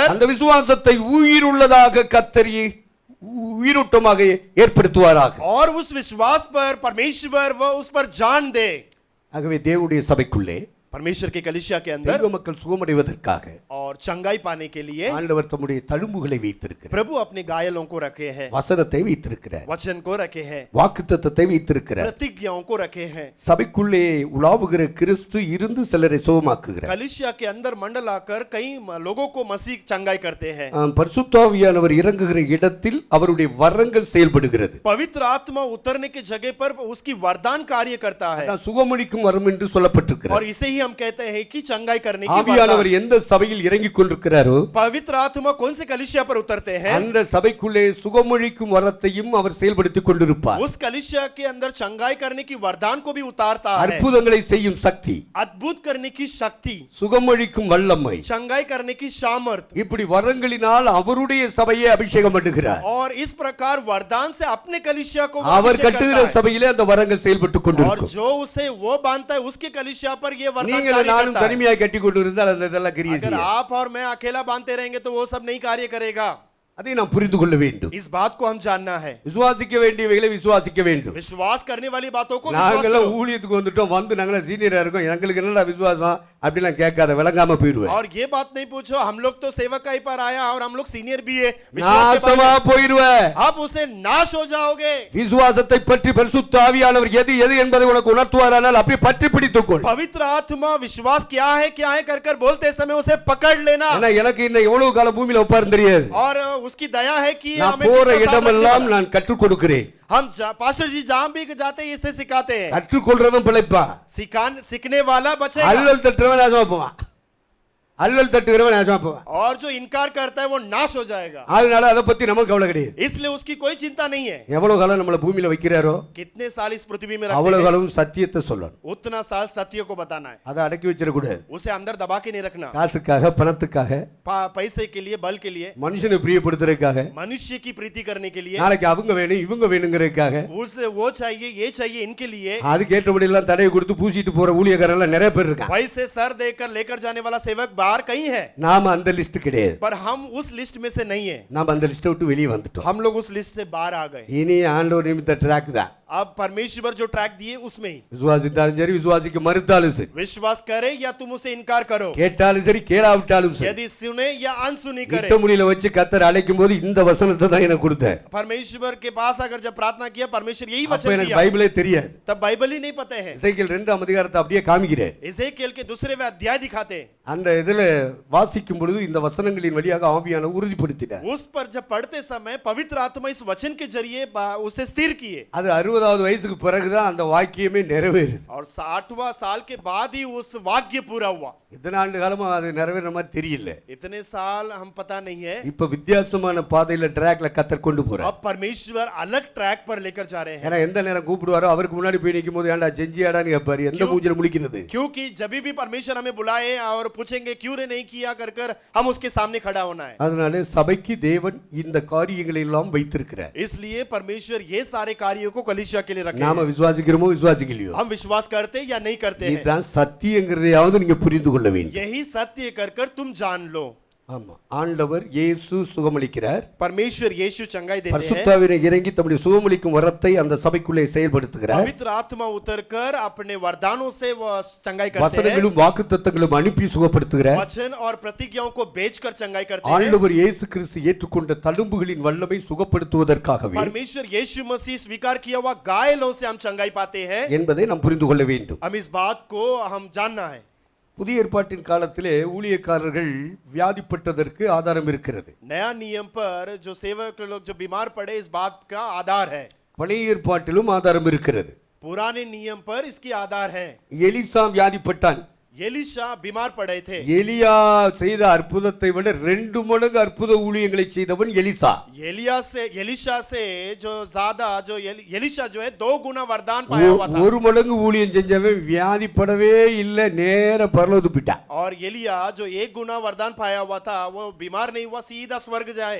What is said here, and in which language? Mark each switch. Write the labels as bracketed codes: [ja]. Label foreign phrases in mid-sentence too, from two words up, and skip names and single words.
[ta] அந்த விசுவாசத்தை உயிர் உள்ளதாக கர்த்தர் உயிரோட்டமாக ஏற்படுத்துவாராக. [hi] और उस विश्वास पर परमेश्वर वो उस पर जान दे. [ta] ஆகவே தேவனுடைய சபைக்குள்ளே [hi] परमेश्वर के कलीसिया के अंदर [ta] தெய்வ மக்கள் சுகமடைவதற்காக [hi] और चंगाई पाने के लिए [ta] ஆண்டவர் தம்முடைய தழும்புகளை வைத்திருக்கிறார். [hi] प्रभु अपने घायलों को रखे हैं, [ta] வசனத்தை வைத்திருக்கிறார். [hi] वचन को रखे हैं, [ta] வாக்குத்தத்தத்தை வைத்திருக்கிறார். [hi] प्रतिज्ञाओं को रखे हैं. [ta] சபைக்குள்ளே உலாவுகிற கிறிஸ்து இருந்து சிலரை சுகமாக்குகிறார். [hi] कलीसिया के अंदर मंडल आकर कई लोगों को मसीह चंगाई करते हैं. [ta] பரிசுத்த ஆவியானவர் இறங்குகிற இடத்தில் அவருடைய வரங்கள் செயல்படுகிறது. [hi] पवित्र आत्मा उतरने की जगह पर उसकी वरदान कार्य करता है. [ta] அதான் சுகமளிக்கும் வரம் என்று சொல்லப்பட்டிருக்கிறது. [hi] और इसे ही हम कहते हैं कि चंगाई करने की [ta] ஆவியானவர் [hi] वरदान. [ta] எந்த சபையில் இறங்கிக் கொண்டிருக்கிறாரோ [hi] पवित्र आत्मा कौन से कलीसिया पर उतरते हैं, [ta] அந்த சபைக்குள்ளே சுகமளிக்கும் வரத்தையும் அவர் செயல்படுத்திக் கொண்டிருப்பார். [hi] उस कलीसिया के अंदर चंगाई करने की वरदान को भी उतारता है. [ta] அற்புதங்களை செய்யும் சக்தி, [hi] अद्भुत करने की शक्ति, [ta] சுகமளிக்கும் வல்லமை, [hi] चंगाई करने की सामर्थ, [ta] இப்படி வரங்களினால் அவருடைய சபையை அபிஷேகம் பண்ணுகிறார். [hi] और इस प्रकार वरदान से अपने कलीसिया को वो [ta] அவர் [hi] अभिषेक [ta] கட்டுகிற [hi] करता है. [ta] சபையிலே அந்த வரங்கள் செயல்பட்டுக் [hi] और [ta] கொண்டிருக்கும். [hi] जो उसे वो बांधता है उसके कलीसिया पर ये वरदान [ta] நீங்கள் [hi] कार्य [ta] நானும் [hi] करता है. [ta] தனிமையாக கட்டி கொண்டு இருந்தால் அந்த இதெல்லாம் கிரியை [hi] अगर [ta] செய்யாது. [hi] आप और मैं अकेला बांधते रहेंगे तो वो सब नहीं कार्य करेगा. [ta] அதை நாம் புரிந்து கொள்ள வேண்டும். [hi] इस बात को हम जानना है. [ta] விசுவாசிக்க வேண்டியவைகளை விசுவாசிக்க வேண்டும். [hi] विश्वास करने वाली बातों को विश्वास [ta] நாங்கெல்லாம் [hi] करो. [ta] ஊழியத்துக்கு வந்துட்டோம், வந்து நாங்களாம் சீனியரா இருக்கோம், எங்களுக்கு என்னடா விசுவாசம் அப்படிலாம் கேட்காத, விளங்காம போயிடுவேன். [hi] और ये बात नहीं पूछो हम लोग तो सेवकाई पर आया और हम लोग सीनियर भी है, विश्वास के बारे [ta] நாசமா [hi] में [ta] போயிடுவேன். [hi] आप उसे नाश हो जाओगे. [ta] விசுவாசத்தை பற்றி பரிசுத்த ஆவியானவர் எது எது என்பதை உனக்கு உணர்த்துவாரானால் அப்படியே பற்றி பிடித்துக்கொள். [hi] पवित्र आत्मा विश्वास क्या है कर बोलते समय उसे पकड़ लेना. [ta] ஏன்னா எனக்கு இன்னும் எவ்வளவு காலம் பூமியில உட்கார்ந்து தெரியாது. [hi] और उसकी दया है कि [ta] நான் [hi] हमें [ta] போற [hi] कितना साथ रखने [ta] இடமெல்லாம் [hi] वाला। [ta] நான் कற்றுக் கொடுக்கிறேன். [hi] पास्टर जी जहां भी जाते हैं इससे सिखाते हैं। [ta] கற்றுக்கொள்றவன் பிழைப்பான், [hi] सीखने वाला बचेगा [ta] அல்லல் தட்டுறவன் நாசமா போவான், அல்லல் தட்டுகிறவன் நாசமா போவான். [hi] और जो इनकार करता है वो नाश हो जाएगा। [ta] அதனால அதை பத்தி நமக்கு கவலை கிடையாது. [hi] इसलिए उसकी कोई चिंता नहीं है। [ta] எவ்வளவு காலம் நம்மள பூமியில வைக்கிறாரோ [hi] कितने साल इस पृथ्वी में रखते [ta] அவ்வளவு [hi] हैं [ta] காலம் சத்தியத்தை சொல்லணும். [hi] उतना साल सत्य को बताना है, [ta] அதை அடக்கி வச்சிட கூடாது. [hi] उसे अंदर दबा के नहीं रखना। [ta] காசுக்காக, பணத்துக்காக, [hi] पैसे के लिए, बल के लिए, [ta] மனுஷனை பிரியப்படுத்துறதுக்காக, [hi] मनुष्य की प्रीति करने के लिए, [ta] நாளைக்கு அவங்க வேணும் இவங்க வேணுங்கிறதுக்காக, [hi] उसे वो चाहिए ये चाहिए इनके लिए [ta] அதுக்கு ஏற்றபடி எல்லாம் தடையை கொடுத்து பூசிட்டு போற ஊழியக்காரங்க எல்லாம் நிறைய பேர் இருக்காங்க. [hi] पैसे सर देकर लेकर जाने वाला सेवक बाहर कहीं है, [ta] நாம அந்த லிஸ்ட் கிடையாது. [hi] पर हम उस लिस्ट में से नहीं है। [ta] நாம அந்த லிஸ்ட்டை விட்டு வெளியே வந்துட்டோம். [hi] हम लोग उस लिस्ट से बाहर आ गए। [ta] இனி ஆண்டவர் நிமித்த ட்ராக் தான். [hi] अब परमेश्वर जो ट्रैक दिए उसमें ही [ta] விசுவாசித்தாலும் சரி, விசுவாசிக்க மறுத்தாலும் சரி, [hi] विश्वास करे या तुम उसे इनकार करो, [ta] கேட்டாலும் சரி கேளாவிட்டாலும் சரி, [hi] यदि सुने या अनसुनी करे। [ta] யுத்தமுடியில வச்சு கத்தர் அழைக்கும் போது இந்த வசனத்தை தான் எனக்கு கொடுத்தார். [hi] परमेश्वर के पास अगर जब प्रार्थना किया परमेश्वर यही [ta] அப்ப [hi] वचन [ta] எனக்கு [hi] दिया, [ta] பைபிளே தெரியாது. [hi] तब बाइबल ही नहीं पता है। [ta] எசேக்கியேல் 2 அதிகாரத்தை அப்படியே காமிக்கிறேன். [hi] एजेकिएल के दूसरे में अध्याय दिखाते हैं। [ta] அந்த இதுல வாசிக்கும் பொழுது இந்த வசனங்களின் வழியாக ஆவியானவர் உறுதிப்படுத்தினார். [hi] उस पर जब पढ़ते समय पवित्र आत्मा इस वचन के जरिए उसे स्थिर किए, [ta] அது 60வது வயசுக்கு பிறகுதான் அந்த வாக்கியமே நிறைவேறுது. [hi] और 60वां साल के बाद ही उस वाक्य पूरा हुआ। [ta] இத்தனை ஆண்டு காலமா அது நிறைவேற மாதிரி தெரியல. [hi] इतने साल हम पता नहीं है। [ta] இப்ப வித்தியாசமான பாதையில ட்ராக்ல கத்தர் கொண்டு போறார். [hi] अब परमेश्वर अलग ट्रैक पर लेकर जा रहे हैं, [ta] ஏன்னா எந்த நேரம் கூப்பிடுவாரோ அவருக்கு முன்னாடி போய் நிக்கும் போது ஏன்டா செஞ்சியாடான்னு கேட்பாரு. எந்த மூஞ்சில முழிக்கிறது? [hi] क्योंकि जब भी परमेश्वर हमें बुलाए और पूछेंगे क्यों रे नहीं किया कर कर हम उसके सामने खड़ा होना है। [ta] அதனால சபைக்கு தேவன் இந்த காரியங்களை எல்லாம் வைத்திருக்கிறார். [hi] इसलिए परमेश्वर ये सारे कार्यों को कलीसिया के लिए रखे [ta] நாம [hi] हैं। [ta] விசுவாசிக்கிறோமோ விசுவாசிக்கலையோ, [hi] हम विश्वास करते या नहीं करते हैं, [ta] இதுதான் சத்தியங்கிறதையாவது நீங்க புரிந்து கொள்ள வேண்டும். [hi] यही सत्य कर कर तुम जान लो। [ta] ஆமா, ஆண்டவர் இயேசு சுகமளிக்கிறார். [hi] परमेश्वर यीशु चंगाई देते हैं। [ta] பரிசுத்தாவினை இறங்கி தம்முடைய சுகமளிக்கும் வரத்தை அந்த சபைக்குள்ளே செயல்படுத்துகிறார். [hi] पवित्र आत्मा उतरकर अपने वरदानों से वो चंगाई करते हैं। [ta] வசனங்களும் வாக்குத்தத்தங்களும் அனுப்பி சுகப்படுத்துகிறார். [hi] वचन और प्रतिज्ञाओं को बेचकर चंगाई करते हैं। [ta] ஆண்டவர் இயேசு கிறிஸ்து ஏற்றுக்கொண்ட தழும்புகளின் வல்லமை சுகப்படுத்துவதற்காகவே [hi] परमेश्वर यीशु मसीह स्वीकार किया हुआ घायलों से हम चंगाई पाते हैं, [ta] என்பதை நாம் புரிந்து கொள்ள வேண்டும். [hi] हम इस बात को हम जानना है। [ta] புதிய ஏற்பாட்டின் காலத்திலே ஊழியக்காரர்கள் வியாதிப்பட்டதற்கு ஆதாரம் இருக்கிறது. [hi] नया नियम पर जो सेवक लोग जो बीमार पड़े इस बात का आधार है। [ta] பழைய ஏற்பாட்டிலும் ஆதாரம் இருக்கிறது. [hi] पुराने नियम पर इसकी आधार है। [ta] எலிசா வியாதிப்பட்டான். [hi] एलिशा बीमार पड़े थे। [ta] எலியா செய்த அற்புதத்தை விட 2 மடங்கு அற்புத ஊழியங்களை செய்தவன் எலிசா. [hi] एलिशा से जो ज्यादा जो एलिशा जो है 2 गुना वरदान पाया हुआ था। [ta] ஒரு மடங்கு ஊழியம் செஞ்சவன் வியாதிப்படவே இல்லை, நேர பரலோகத்துக்கு போயிட்டான். [hi] और एलिया जो 1 गुना वरदान पाया हुआ था वो बीमार नहीं हुआ, सीधा स्वर्ग जाए।